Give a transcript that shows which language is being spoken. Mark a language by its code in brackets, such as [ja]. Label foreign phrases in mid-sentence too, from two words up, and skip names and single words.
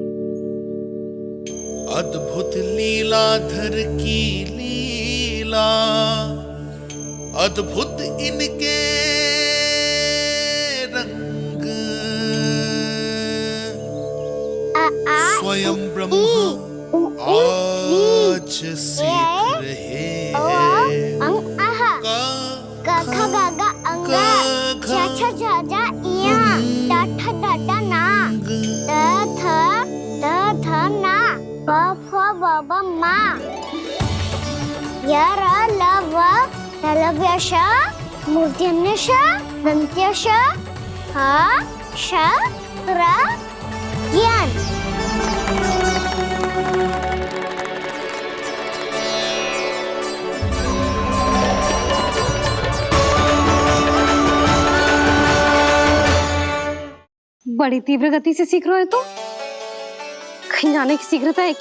[hi] अद्भुत लीलाधर की लीला, अद्भुत इनके रंग, स्वयं ब्रह्मा आज सीख रहे हैं। गा खा गा गा अंगा, छा छा छा जा इया, डा ठा डा डा ना, द थ ना, प फ ब ब मा, य र ल व लव्य श, मूर्धन्य श, दन्त्य श, ह श र ज्ञान। बड़ी तीव्र गति से सीख रहे हो तो कहीं जाने की शीघ्रता है क्या?